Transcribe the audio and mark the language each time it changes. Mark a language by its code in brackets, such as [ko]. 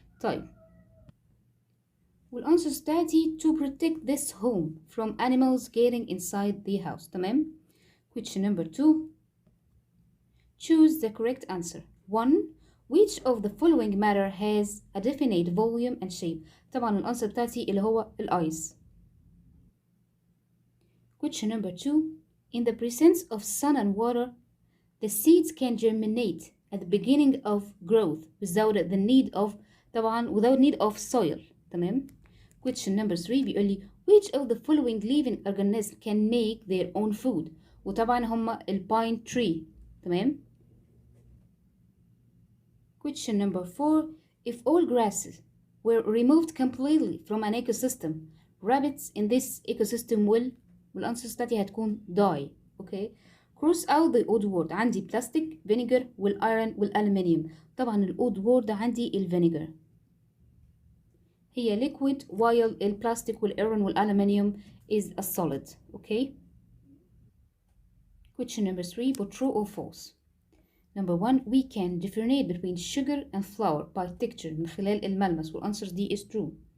[ar] طيب والأنسر بتاعتي [en] to protect this home from animals getting inside the house. تمام. Question number 2. Choose the correct answer. 1. Which of the following matter has a definite volume and shape? [ar] طبعا الأنسر بتاعتي اللي هو الأيس. [en] Question number 2. In the presence of sun and water, the seeds can germinate at the beginning of growth without the need of without need of soil. [ar] تمام. [en] Question number 3 [ar] بيقول لي [en] which of the following living organisms can make their own food؟ [ar] وطبعا هما الباين [en] tree. [ar] تمام. [en] Question number 4. If all grasses were removed completely from an ecosystem, rabbits in this ecosystem will [ar] والأنسر بتاعتي هتكون [en] die. Okay. Cross out the odd word. عندي plastic, vinegar والiron والألمنيوم. [ar] طبعا الodd word عندي الفينيجر. [en] هي liquid while [ar] البلاستيك والإيرون والألمنيوم [en] is a solid. Okay. Question number 3. But true or false? Number 1. We can differentiate between sugar and flour by texture [ar] من خلال الملمس والأنسر دي [en] is true.